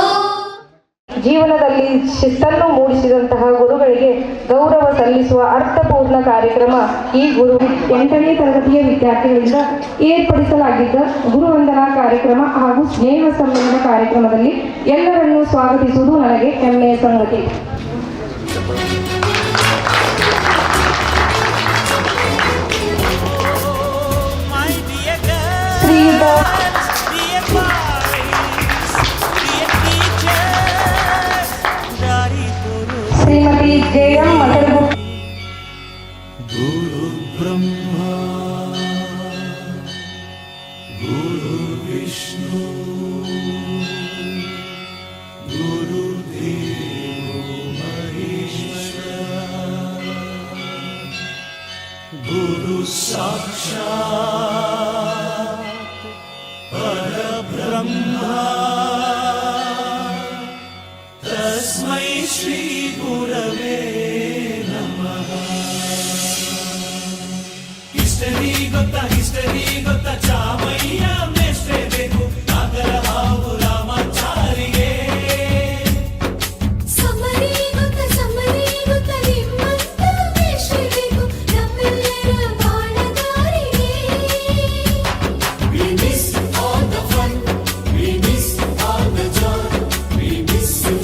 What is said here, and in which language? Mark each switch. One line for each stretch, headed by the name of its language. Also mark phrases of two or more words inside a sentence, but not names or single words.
Kannada: ಜೀವನದಲ್ಲಿ ಶಿಸ್ತನ್ನು ಮೂಡಿಸಿದಂತಹ ಗುರುಗಳಿಗೆ ಗೌರವ ಸಲ್ಲಿಸುವ ಅರ್ಥಪೂರ್ಣ ಕಾರ್ಯಕ್ರಮ ಈ ಗುರು 8ನೇ ತರಗತಿಯ ವಿದ್ಯಾರ್ಥಿಗಳಿಂದ ಏರ್ಪಡಿಸಲಾಗಿದ್ದ ಗುರುವಂದನಾ ಕಾರ್ಯಕ್ರಮ ಹಾಗೂ ಸ್ನೇಹ ಸಂಬಂಧ ಕಾರ್ಯಕ್ರಮದಲ್ಲಿ ಎಲ್ಲರನ್ನೂ ಸ್ವಾಗತಿಸುವುದು ನನಗೆ ಹೆಮ್ಮೆಯ ಸಂಗತಿ. ಶ್ರೀಯುತ ಶ್ರೀಮತಿ ಜೆ.ಎಂ. ಮಸರಗುಪ್ಪ,
Sanskrit: ಗುರು ಬ್ರಹ್ಮ ಗುರು ವಿಷ್ಣು ಗುರು ದೇವೋ ಮಹೇಶ್ವರ ಗುರು ಸಾಕ್ಷಾತ್ ಪರಬ್ರಹ್ಮ ತಸ್ಮೈ ಶ್ರೀ ಗುರವೇ
Kannada: ಹಿಸ್ಟರಿ ಗೊತ್ತಾ ಚಾಮಯ್ಯ ಮೇಷ್ಟ್ರೇ ಬೇಕು ನಾಗರ ಹಾವು ರಾಮಾಚಾರಿಗೆ ಸಮರಿ ಗೊತ್ತ ನಿಮ್ಮಂತ ಮೇಷ್ಟ್ರೇ ಬೇಕು ನಮ್ಮೆಲ್ಲರ ಬಾಳದಾರಿಗೆ.
English: We miss all the fun, we miss all the joy, we miss you.